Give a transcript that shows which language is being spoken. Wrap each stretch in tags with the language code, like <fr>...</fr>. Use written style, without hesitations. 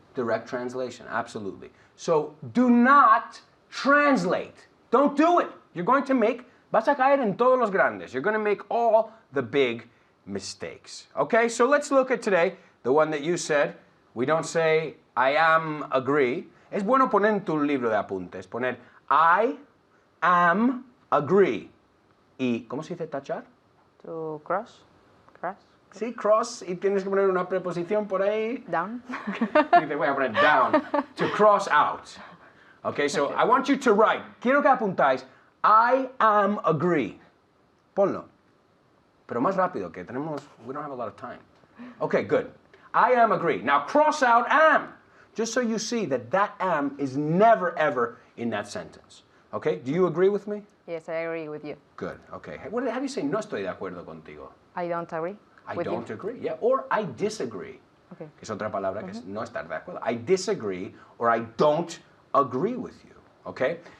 <en>Direct translation, absolutely. So do not translate. Don't do it. You're going to</en> <es>vas a caer en todos los grandes.</es> <en>You're going to make all the big mistakes. Okay, so let's look at today, the one that you said. We don't say, I am agree.</en> <es>Es bueno poner en tu libro de apuntes, poner,</es> <en>I am agree.</en> <es>¿Y cómo se dice tachar?</es> <en>To cross.</en> <es>Sí,</es> <en>cross,</en> <es>y tienes que poner una preposición por ahí.</es> <en>Down.</en> <es>Dice, voy a poner</es> <en>down, to cross out. Okay, so I want you to write,</en> <es>quiero que apuntáis,</es> <en>I am agree.</en> <es>Ponlo. Pero más rápido, que</es> <en>we don't have a lot of time. Okay, good. I am agree. Now cross out am, just so you see that am is never ever in that sentence. Okay, do you agree with me? Yes, I agree with you. Good, okay. How do you say</en> <es>no estoy de acuerdo contigo?</es> <en>I don't agree I with don't you. agree, yeah. Or I disagree. Okay.</en> <es>Que es otra palabra que es no estar de acuerdo.</es> <en>I disagree or I don't agree with you, okay?</en>